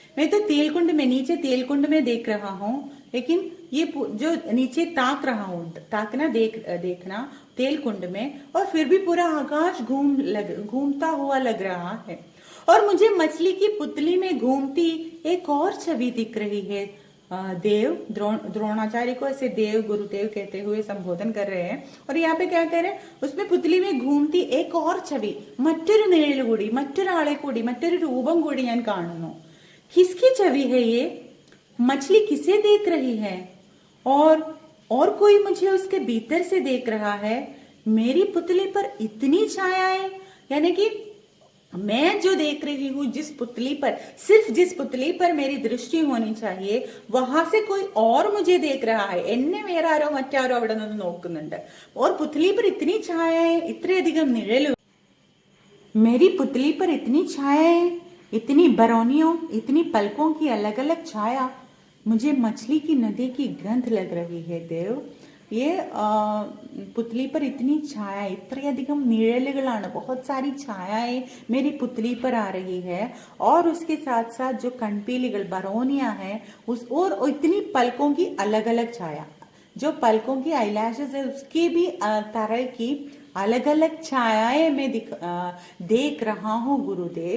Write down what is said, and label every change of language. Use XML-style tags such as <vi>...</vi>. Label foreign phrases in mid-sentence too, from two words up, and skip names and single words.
<hi>मैं तो तेलकुंड में, नीचे तेलकुंड में देख रहा हूँ, लेकिन ये जो नीचे ताक रहा हूँ, ताकना देखना तेलकुंड में, और फिर भी पूरा आकाश घूमता हुआ लग रहा है। और मुझे मछली की पुतली में घूमती एक और छवि दिख रही है। देव, द्रोणाचार्य को ऐसे देव, गुरुदेव कहते हुए संबोधन कर रहे हैं, और यहाँ पे क्या कह रहे हैं, उसमें पुतली में घूमती एक और छवि,</hi> <ml>മറ്റൊരു നിഴൽ കൂടി, മറ്റൊരാളെ കൂടി, മറ്റൊരു രൂപം കൂടി ഞാൻ കാണുന്നു।</ml> <hi>किसकी छवि है ये? मछली किसे देख रही है? और कोई मुझे उसके भीतर से देख रहा है। मेरी पुतली पर इतनी छायाएं, यानी कि मैं जो देख रही हूँ जिस पुतली पर, सिर्फ जिस पुतली पर मेरी दृष्टि होनी चाहिए, वहां से कोई और मुझे देख रहा है।</hi> <ml>എന്നെ വേറെ ആരോ മറ്റാരോ അവിടെ നിന്ന് നോക്കുന്നുണ്ട്।</ml> <hi>और पुतली पर इतनी छायाएं, इतने निഴൽ, मेरी पुतली पर इतनी छायाएं, इतनी बरौनियों, इतनी पलकों की अलग अलग छाया, मुझे मछली की नदी की गंध लग रही है देव। ये पुतली पर इतनी छाया, इतनी निഴലുകളാണ്, बहुत सारी छायाएं मेरी पुतली पर आ रही है, और उसके साथ साथ जो कनपीलिകൾ, बरौनिया है, और इतनी पलकों की अलग अलग छाया, जो पलकों की आईलैशेस है उसकी भी तरह की अलग अलग छायाएं मैं देख रहा हूँ गुरुदेव।</hi>